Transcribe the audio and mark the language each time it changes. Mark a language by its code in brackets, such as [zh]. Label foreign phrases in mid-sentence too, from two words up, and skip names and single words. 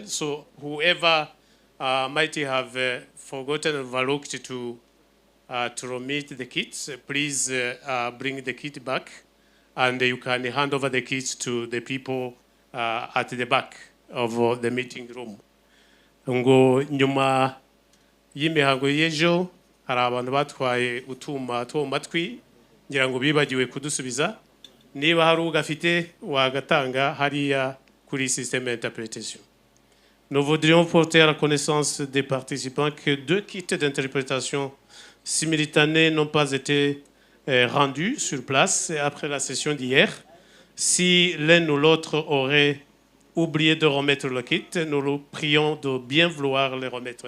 [en] So whoever might have forgotten or overlooked to remit the kits, please bring the kit back, and you can hand over the kits to the people at the back of the meeting room. [rw] Ngo nyuma y'imihango y'ejo hari abantu batwaye utuma two matwi ngira ngo bibagiwe kudusubiza. Niba hari ugafite wagatanga hariya kuri [fr] système d'interprétation. Nous voudrions porter à la connaissance des participants que 2 kits d'interprétation simultanés n'ont pas été rendus sur place après la session d'hier. Si l'un ou l'autre aurait oublié de remettre le kit, nous le prions de bien vouloir le remettre.